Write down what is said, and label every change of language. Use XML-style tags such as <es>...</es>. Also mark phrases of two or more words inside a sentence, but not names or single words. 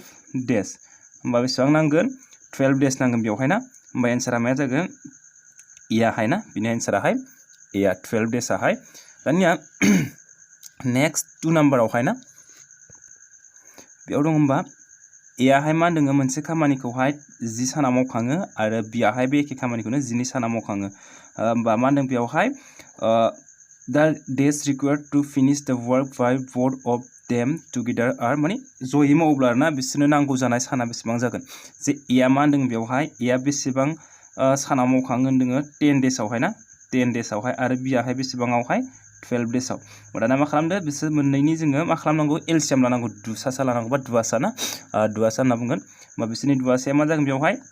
<brx>days होमबा बेसेबां नांगोन 12 days नांगोन बेवहाय ना होमबा एन्सारा मा जागोन ए हाय ना बिनि एन्सारा हाय ए 12 days हाय दानिया नेक्स्ट 2 नम्बरावहाय ना बेयाव दं होमबा ए हाय मा होनदों मोनसे खामानिखौहाय 10 सानाव मावखाङो आरो बि हाय बे एखे खामानिखौनो 12 सानाव मावखाङो होमबा मा होनदों बेयावहाय the</brx> <en>days required to finish the work by both of them together are</en> <brx>माने जयै मावोब्ला ना बिसोरनो नांगौ जानाय साना बेसेबां जागोन जे ए मा होनदों बेयावहाय ए बेसेबां सानाव मावखाङो होनदों 10 days आवहाय ना 10 days आवहाय आरो बि हाय बेसेबाङावहाय 12 days आव दाना मा खालामदो बिसोर मोननैनि जोङो मा खालामनांगौ एलसिएम लानांगौ दुसासा लानांगौ बा दुवासा ना दुवासा होनना बुंगोन होमबा बिसोरनि दुवासाया मा जागोन बेवहाय</brx>